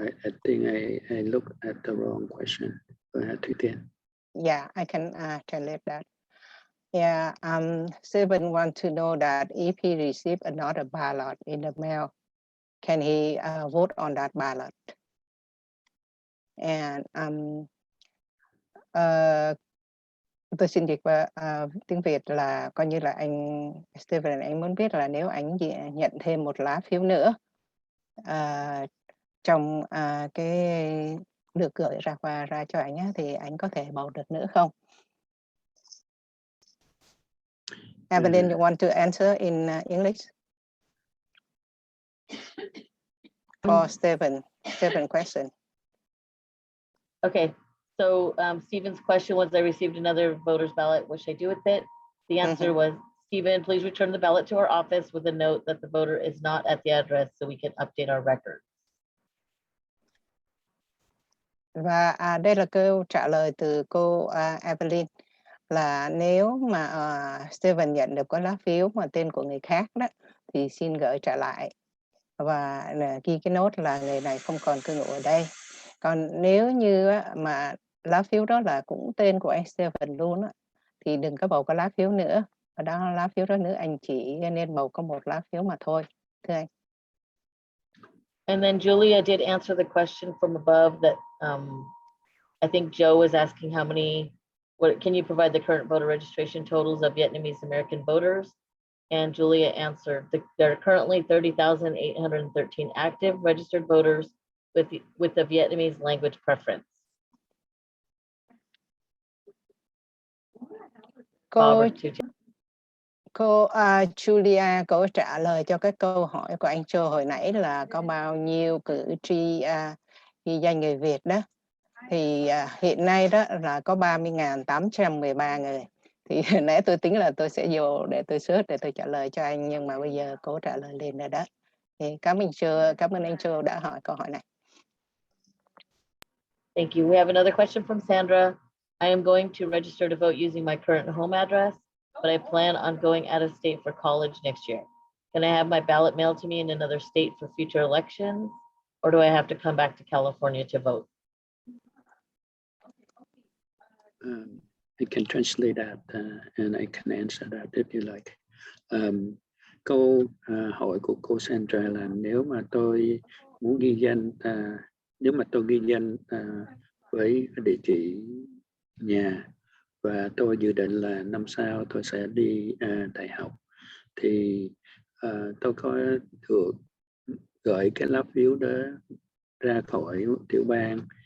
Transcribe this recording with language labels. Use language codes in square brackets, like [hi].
[en] I think I looked at the wrong question. Go ahead, Tweetin. Yeah, I can translate that. Yeah, Stephen want to know that if he received another ballot in the mail, can he vote on that ballot? [vi] And tôi xin dịch qua tiếng Việt là coi như là anh Stephen, anh muốn biết là nếu anh nhận thêm một lá phiếu nữa trong cái được gửi ra cho anh á, thì anh có thể bầu được nữa không? [en] Evelyn, you want to answer in English? For Stephen question. Okay, so Stephen's question was, I received another voter's ballot. What should I do with it? The answer was, Stephen, please return the ballot to our office with a note that the voter is not at the address so we can update our record. [vi] Và đây là câu trả lời từ cô Evelyn, là nếu mà Stephen nhận được có lá phiếu mà tên của người khác đó thì xin gửi trả lại và ghi cái nốt là người này không còn cư ngụ ở đây. Còn nếu như mà lá phiếu đó là cũng tên của anh Stephen luôn á, thì đừng có bầu có lá phiếu nữa. Ở đó lá phiếu đó nữa, anh chỉ nên bầu có một lá phiếu mà thôi, thưa anh. [en] And then Julia did answer the question from above that I think Joe was asking how many, can you provide the current voter registration totals of Vietnamese American voters? And Julia answered, there are currently 30,813 active registered voters with the Vietnamese language preference. [vi] Cô Julia, cô trả lời cho cái câu hỏi của anh Joe hồi nãy là có bao nhiêu cử tri ghi danh người Việt đó. Thì hiện nay đó là có 30.813 người. Thì nãy tôi tính là tôi sẽ vô để tôi search để tôi trả lời cho anh, nhưng mà bây giờ cô trả lời lên rồi đó. Thì cảm ơn anh Joe đã hỏi câu hỏi này. [en] Thank you. We have another question from Sandra. I am going to register to vote using my current home address, but I plan on going out of state for college next year. Can I have my ballot mailed to me in another state for future elections, or do I have to come back to California to vote? I can translate that and I can answer that if you like. [vi] Câu hỏi của cô Sandra là nếu mà tôi muốn ghi danh, nếu mà tôi ghi danh với địa chỉ nhà và tôi dự định là năm sau tôi sẽ đi đại học, thì tôi có được gửi cái lá phiếu đó ra khỏi tiểu bang